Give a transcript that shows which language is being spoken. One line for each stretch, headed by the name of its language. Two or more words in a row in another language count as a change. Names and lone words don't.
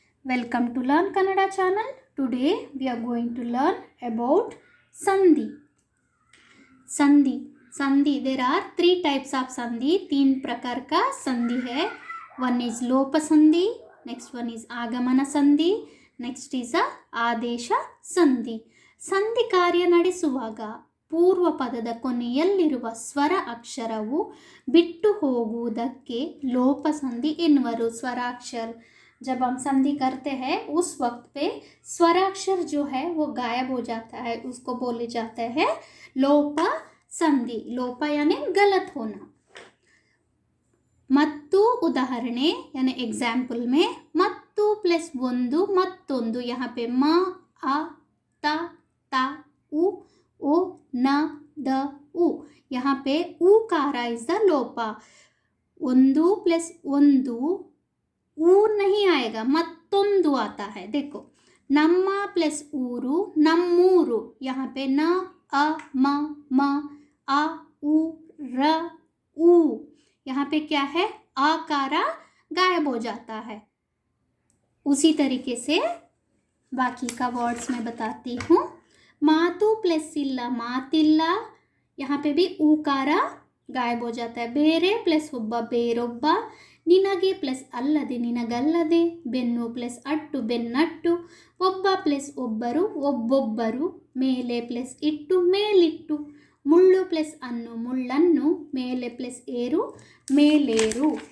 English: Welcome to Learn Kannada channel. Today we are going to learn about Sandhi. Sandhi. There are three types of Sandhi.
Hindi: तीन प्रकार का संधि है.
English: One is
Kannada: ಲೋಪ ಸಂಧಿ.
English: Next one is
Kannada: ಆಗಮನ ಸಂಧಿ.
English: Next is
Kannada: ಆದೇಶ ಸಂಧಿ. ಸಂಧಿ ಕಾರ್ಯ ನಡೆಸುವಾಗ ಪೂರ್ವ ಪದದ ಕೊನೆಯಲ್ಲಿರುವ ಸ್ವರ ಅಕ್ಷರವು ಬಿಟ್ಟು ಹೋಗುವುದಕ್ಕೆ ಲೋಪ ಸಂಧಿ ಎನ್ನುವರು.
Hindi: ಸ್ವರಾಕ್ಷರ जब हम संधि करते हैं उस वक्त पे स्वराक्षर जो है वो गायब हो जाता है, उसको बोले जाते हैं
Kannada: ಲೋಪ ಸಂಧಿ.
Hindi: लोपा यानी गलत होना.
Kannada: ಮತ್ತು ಉದಾಹರಣೆ
Hindi: यानी एग्जाम्पल में मत्तु प्लस
Kannada: ಒಂದು ಮತ್ತೊಂದು.
Hindi: यहाँ पे म अ ता ता उ ओ न द उ. यहाँ पे उकारा
English: is the
Hindi: लोपा. ಒಂದು प्लस ಒಂದು ऊ नहीं आएगा, मत्तोंदु आता है. देखो ನಮ್ಮ प्लस
Kannada: ಊರು ನಮ್ಮೂರು.
Hindi: यहाँ पे न अ म आ उ र ऊ. यहाँ पे क्या है, आकारा गायब हो जाता है. उसी तरीके से बाकी का वर्ड्स में बताती हूँ.
Kannada: ಮಾತು ಪ್ಲಸ್ ಇಲ್ಲ ಮಾತಿಲ್ಲ.
Hindi: यहाँ पे भी ऊकारा गायब हो जाता है.
Kannada: ಬೇರೆ ಪ್ಲಸ್ ಒಬ್ಬ ಬೇರೊಬ್ಬ. ನಿನಗೆ ಪ್ಲಸ್ ಅಲ್ಲದೆ ನಿನಗಲ್ಲದೆ. ಬೆನ್ನು ಪ್ಲಸ್ ಅಟ್ಟು ಬೆನ್ನಟ್ಟು. ಒಬ್ಬ ಪ್ಲಸ್ ಒಬ್ಬರು ಒಬ್ಬೊಬ್ಬರು. ಮೇಲೆ ಪ್ಲಸ್ ಇಟ್ಟು ಮೇಲಿಟ್ಟು. ಮುಳ್ಳು ಪ್ಲಸ್ ಅನ್ನು ಮುಳ್ಳನ್ನು. ಮೇಲೆ ಪ್ಲಸ್ ಏರು ಮೇಲೇರು.